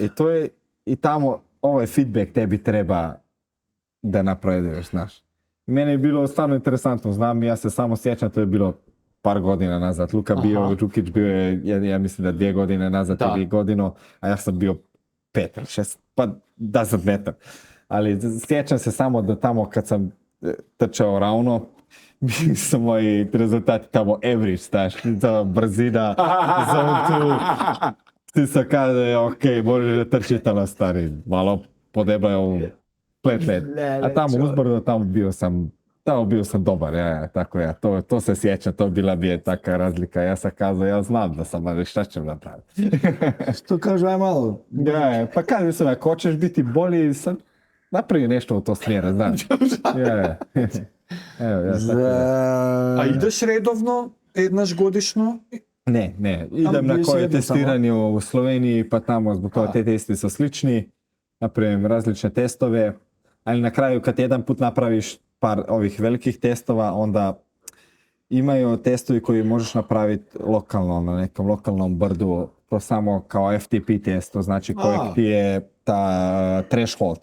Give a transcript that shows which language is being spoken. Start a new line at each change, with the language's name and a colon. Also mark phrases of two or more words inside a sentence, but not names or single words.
Croatian: I to je, i tamo, ovaj feedback tebi treba da napreduješ, znaš. Meni je bilo stvarno interesantno, znam, ja se samo sjećam, to je bilo par godina nazad. Luka bio, Đukić bio je, ja mislim da 2 godine nazad Da. ili godinu, a ja sam bio 5 ili 6, pa
English: doesn't matter.
Croatian: Ali sjećam se samo da tamo kad sam trčao ravno, bili su moji rezultati tamo average, znaš, za brzina, za tu. Ti se kaže, ok, možeš da trči tamo stari, malo podebaj ovu pletlet. A tamo uzbrdo, tamo bio sam dobar, tako to se sjećam, to bila bi je taka razlika. Ja sam kazao, ja znam da sam, ali šta ćem napraviti? Što kaže, aj malo. Pa kažem se, ako hoćeš biti bolji, napravi nešto u to smjera, znaš. Evo, ja tako da.
Macedonian: А идеш редовно, еднаш годишно?
Croatian: Ne, idem bio na si koje jednom testiranje u Sloveniji, pa tamo zbog toga te testi su slični, napravim različne testove, ali na kraju kad jedan put napraviš par ovih velikih testova, onda imaju testovi koji možeš napraviti lokalno, na nekom lokalnom brdu, to samo kao FTP test, to znači kojeg ti je ta threshold.